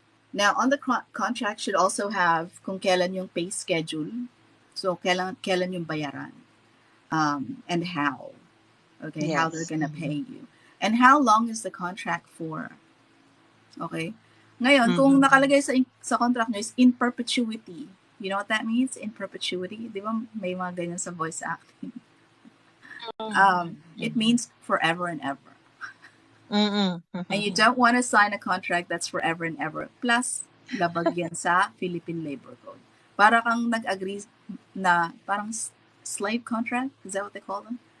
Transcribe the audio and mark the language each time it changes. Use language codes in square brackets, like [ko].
[en] Now, on the contract should also have [tl] kung kailan yung [en] pay schedule. [tl] So, kailan yung bayaran. [en] And how. Okay, yes. How they're going to pay you. And how long is the contract for? Okay. [tl] Ngayon, kung nakalagay sa contract nyo is in perpetuity. [en] You know what that means? In perpetuity. [tl] Di ba may mga ganyan sa voice acting? [en] It means forever and ever. And you don't want to sign a contract that's forever and ever. [tl] Plus, labag yan sa Philippine Labor Code. Para kang nag-agree na parang slave contract. [en] Is that what they call them?